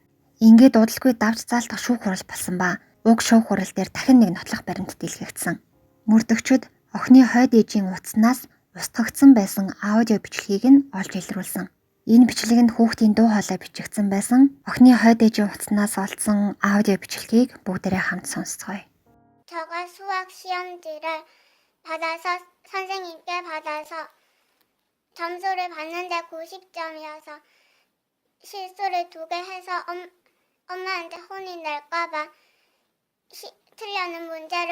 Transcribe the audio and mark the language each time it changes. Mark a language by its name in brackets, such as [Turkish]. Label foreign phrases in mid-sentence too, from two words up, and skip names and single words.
[Mongolian] Ингээд удалгүй давж заалтах шүүх хурал болсон ба уг шүүх хурал дээр дахин нэг нотлох баримт дэлгэгдсэн. Мөрдөгчөд охины хойд ээжийн утаснаас устгагдсан байсан аудио бичлэгийг нь олж илрүүлсэн. Энэ бичлэгэнд хүүхдийн дуу хоолой бичигдсэн байсан. Охины хойд ээжийн утаснаас олдсон аудио бичлэгийг бүгдээрээ хамт сонсцгоё. [Korean] 저가 수학 시험지를 받아서 선생님께 받아서 점수를 봤는데 90점이어서 실수를 2개 해서 엄마한테 혼이 날까봐 틀리는 문제를